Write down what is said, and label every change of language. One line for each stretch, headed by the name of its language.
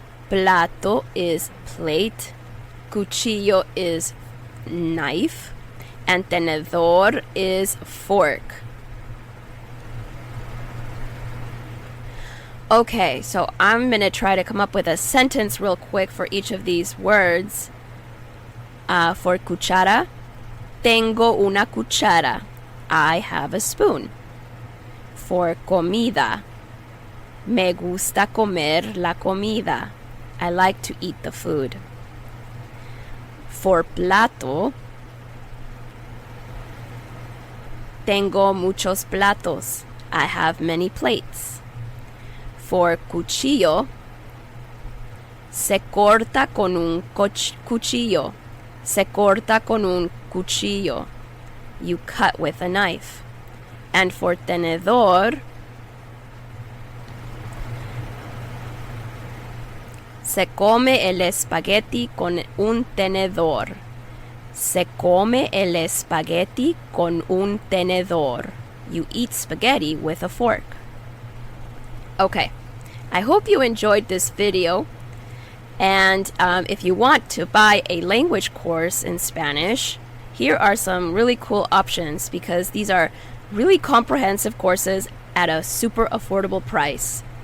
English: Plato is plate. Cuchillo is knife. And tenedor is fork. Okay, so I'm going to try to come up with a sentence real quick for each of these words.
Spanish: For cuchara, tengo una cuchara.
English: I have a spoon. For comida,
Spanish: me gusta comer la comida.
English: I like to eat the food. For plato,
Spanish: tengo muchos platos.
English: I have many plates. For cuchillo,
Spanish: se corta con un cuchillo. Se corta con un cuchillo.
English: You cut with a knife. And for tenedor,
Spanish: se come el espagueti con un tenedor. Se come el espagueti con un tenedor.
English: You eat spaghetti with a fork. Okay, I hope you enjoyed this video. And if you want to buy a language course in Spanish, here are some really cool options because these are really comprehensive courses at a super affordable price.